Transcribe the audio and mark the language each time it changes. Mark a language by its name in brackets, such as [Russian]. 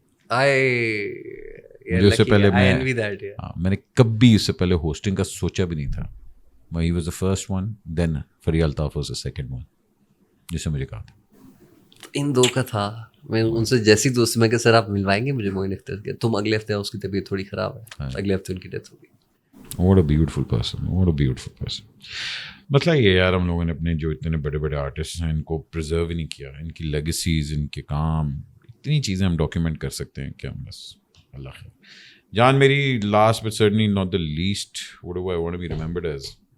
[Urdu] مجھے اس سے پہلے میں نے کبھی اس سے پہلے ہوسٹنگ کا سوچا بھی نہیں تھا. [English] he was the first one, then Fariha Altaf was the second one [Urdu] جس سے مجھے کہا تھا. ان دو کا تھا. میں ان سے جیسی دوست میں کہ سر آپ ملوائیں گے مجھے موین اختر کے, تم اگلے ہفتے اس کی طبیعت تھوڑی خراب ہے, اگلے ہفتے ان کی ڈیتھ ہوگی. [English] What a beautiful person, what a beautiful person. [Urdu] مسئلہ یہ یار, ہم لوگوں نے اپنے جو اتنے بڑے بڑے آرٹسٹ ہیں ان کو پرزرو ہی نہیں کیا. ان کی لیگیسیز, ان کے کام, اتنی چیزیں ہم ڈاکیومنٹ کر سکتے ہیں کہ ہم بس اللہ خیر. جان میری, [English] last but certainly not the least, what do I want to be remembered as?